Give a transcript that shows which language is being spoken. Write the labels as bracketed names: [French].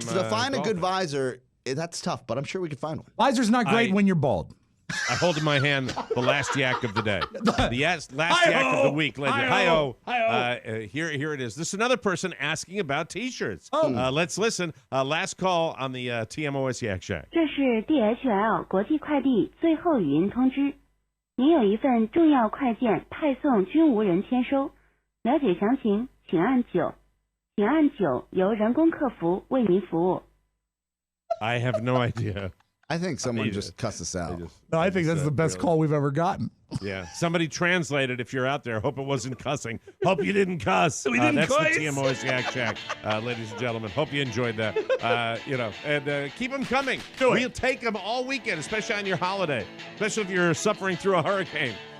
[English] To find a good visor, that's tough, but I'm sure we could find one. Visor's not great I- when you're bald. I hold in my hand the last yak of the day. Last Hi-ho! yak of the week. Hi-ho! Here it is. This is another person asking about T-shirts. Oh. Let's listen. Last call on the TMOS Yak Shack. [Chinese] 这是 DHL 国际快递最后语音通知，您有一份重要快件派送均无人签收，了解详情请按9，请按9，由人工客服为您服务。 [English] I have no idea. I think someone They just cussed us out. No, I think that's the best call we've ever gotten. Yeah. Somebody translate it if you're out there. Hope it wasn't cussing. Hope you didn't cuss. We didn't that's cuss. the TMOS Yak Shack, ladies and gentlemen. Hope you enjoyed that. And keep them coming. We'll take them all weekend, especially on your holiday, especially if you're suffering through a hurricane.